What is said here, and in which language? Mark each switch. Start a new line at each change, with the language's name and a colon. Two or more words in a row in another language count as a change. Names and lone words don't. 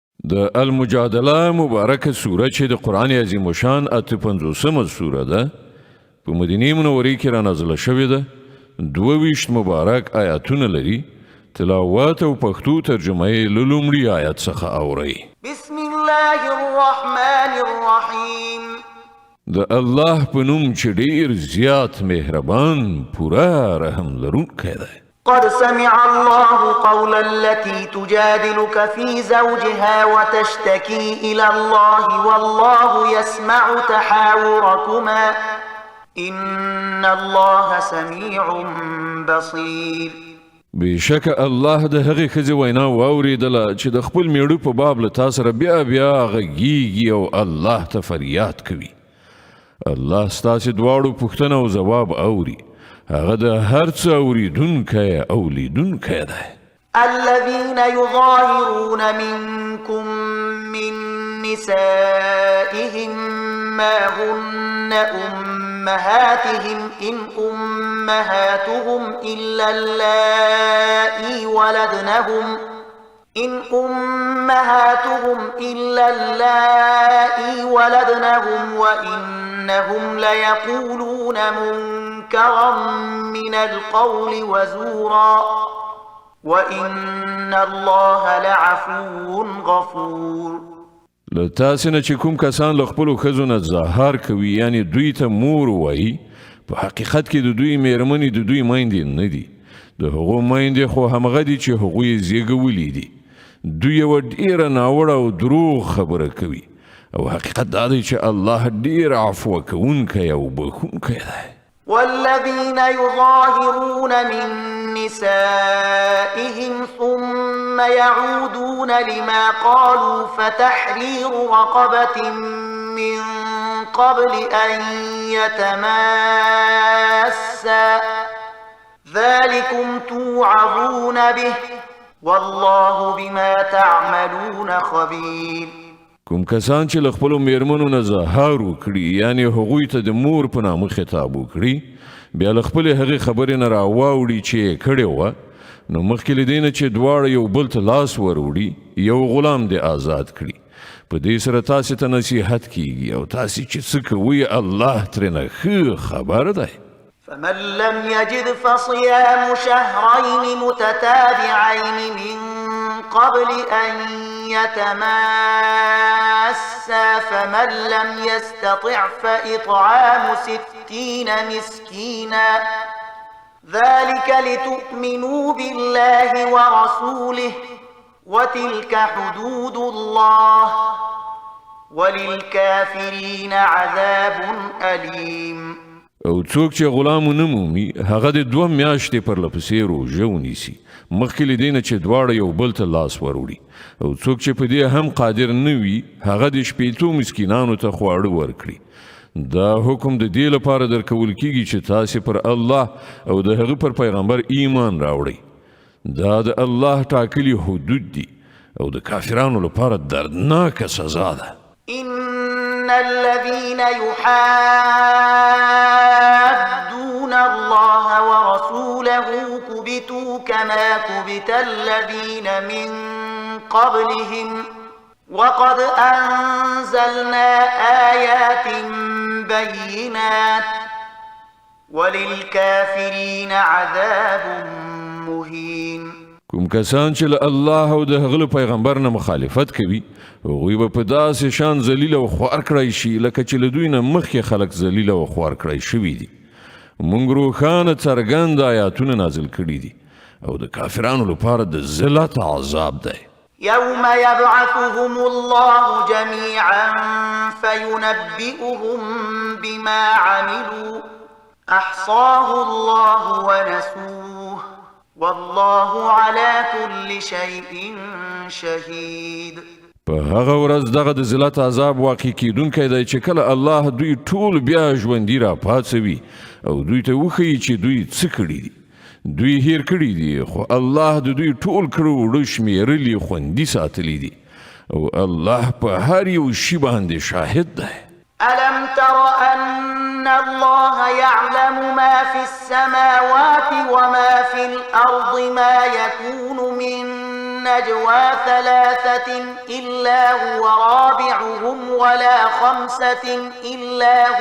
Pashto: د المجادله مبارکه سوره چې د قرآن عظیم شان 58مه سوره ده په مدینه منوره کې را نازله شوې ده 22 مبارک آیاتونه لري تلاوت او پښتو ترجمه یې له لومړي آیت څخه اورئ
Arabic: بسم الله الرحمن الرحیم
Pashto: د الله په نوم چې ډیر زیات مهربان پوره رحم لرونکی دی
Arabic: قد سمع الله قول التي تجادلك في زوجها وتشتكي إلى الله والله يسمع تحاوركما إن الله سميع بصير
Pashto: بشک الله د هغې ښځې وینا واورېدله چې د خپل میړه په باب له تا سره بیا غږیږي او الله ته فریاد کوي الله ستاسې دواړو پوښتنه او ځواب اوري هغه د هر څه اوریدونکی او لیدونکی دی
Arabic: الذين يظاهرون منكم من نسائهم ما هن أمهاتهم إن أمهاتهم إلا اللائي ولدنهم وإنهم ليقولون منكرا من القول وزورا وإن الله لعفو غفور
Pashto: له تاسې نه چې کوم کسان له خپلو ښځو نه زهار کوي یعنی دوی ته مور وایي په حقیقت کې د دوی میرمنې د دوی میندې نه دي د هغو میندې خو همغه دي چې هغوی یې زیږولي دي دوی یوه ډیره ناوړه او دروغ خبره کوي او حقیقت دا دی چې الله ډیر عفو کوونکی او بخښونکی دی
Arabic: والذين يظاهرون من نسائهم ثم يعودون لما قالوا فتحرير رقبة من قبل أن يتماسا ذلكم توعظون به والله بما تعملون خبير
Pashto: کوم کسان چې له خپلو میرمنو نه زهار وکړي یعنی هغوی ته د مور په نامه خطاب وکړي بیا له خپلې هغې خبرې نه راواوړي چې یې کړې وه نو مخکې له دې نه چې دواړه یو بل ته لاس وروړي یو غلام دې آزاد کړي په دې سره تاسې ته نصیحت کیږي او تاسې چې څه کوئ الله ترېنه ښه خبر دی
Arabic: فمن لم يجد فصيام شهرين متتابعين من قبل أن يتماسا فمن لم يستطع فإطعام 60 مسكينا ذلك لتؤمنوا بالله ورسوله وتلك حدود الله وللكافرين عذاب أليم
Pashto: او څوک چې غلام ونه مومي هغه د 2 میاشتې پرلپسې روژه ونیسي مخکې له دې نه چې دواړه یو بل ته لاس وروړي او څوک چې په دې هم قادر نه وي هغه د 80 مسکینانو ته خواړه ورکړي دا حکم د دې لپاره درکول کیږي چې تاسې پر الله او د هغه پر پیغمبر ایمان راوړئ دا د الله ټاکلي حدود دي او د کافرانو لپاره دردناکه سزا ده
Arabic: إن الذين يحادون الله ورسوله كبتوا كما كبت الذين من قبلهم وقد أنزلنا آيات بينات وللكافرين عذاب مهين
Pashto: کوم کسان چې له الله او د هغه پیغمبر نه مخالفت کوي هغوی به په داسې شان ذلیل او خوار کړی شي لکه چې له دوی نه مخکې خلک ذلیل او خوار کړی شوي دي موږ روښانه څرګند آیاتونه نازل کړي دي او د کافرانو لپاره د ذلت عذاب دی
Arabic: يوم يبعثهم الله جميعا فينبئهم بما عملوا أحصاه الله ونسوه والله على كل شيء شهيد
Pashto: په هغه ورځ دغه د ذلت عذاب واقع کیدونکی دی چې کله الله دوی ټول بیا ژوندي را پاڅوي او دوی ته وښیي چې دوی څه کړي دي دوی هیر کړي دي خو الله د دوی ټول کړو وړو شمیرلي خوندي ساتلی دي او الله په هر یو شي باندې شاهد دی
Arabic: ألم تر أن الله يعلم ما في السماوات وما في الأرض ما يكون من نجوى ثلاثة إلا هو رابعهم ولا خمسة إلا